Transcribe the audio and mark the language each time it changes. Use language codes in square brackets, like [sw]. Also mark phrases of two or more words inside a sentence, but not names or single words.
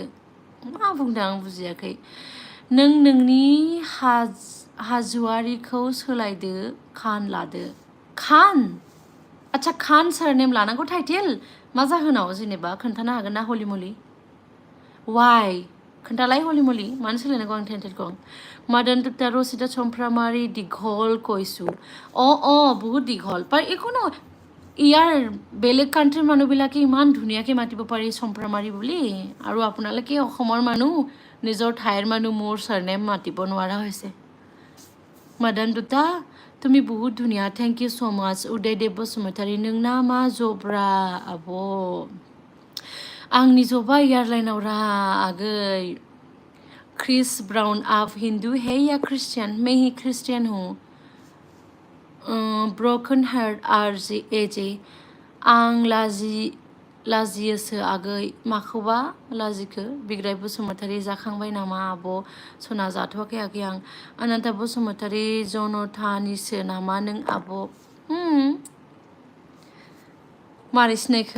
[brx] मा बुंदों आं बुजियाखै नों नोंनि हाजुवारिखौ सोलायदो खान लादो खान आच्छा खान सारनेम लानांगौ टाइटेल मा जाहोनाव जेनेबा खोन्थानो हागोन ना हलि मलि वाइ खोन्थालाय हलि मलि मानो सोलायनांगौ आं टाइटेलखौ मदन दुता रसिता चम्प्रामारि दीघल [as] কৈছো [brx] बहुत दीघल पर [as] ইয়াৰ বেলেগ কাণ্ট্ৰিৰ মানুহবিলাকে ইমান ধুনীয়াকৈ মাতিব পাৰি চম্প্ৰামাৰী বুলি, আৰু আপোনালোকে অসমৰ মানুহ নিজৰ ঠাইৰ মানুহ মোৰ চাৰনেম মাতিব নোৱাৰা হৈছে। মাদান দুটা তুমি বহুত ধুনীয়া, [en] thank you so much. [brx] উদয়দেৱ बसुमतारी नोंना मा जब्रा आब'? आंनि जबा एयारलाइनाव रा आगै। [hi] क्रिस ब्राउन आप हिंदू है या क्रिश्चियन? मैं ही क्रिश्चियन हूँ। ब्रोकन हार्ट आरजे एजे [brx] आं लाजियोसो आगै। माखौबा लाजिखो? बिग्राय बसुमतारी जाखांबाय नामा आब'? सना जाथ'वाखै आगै आं। अनन्ता बसुमतारी जनतानिसो नामा नों आब'? मारै सिनायखो?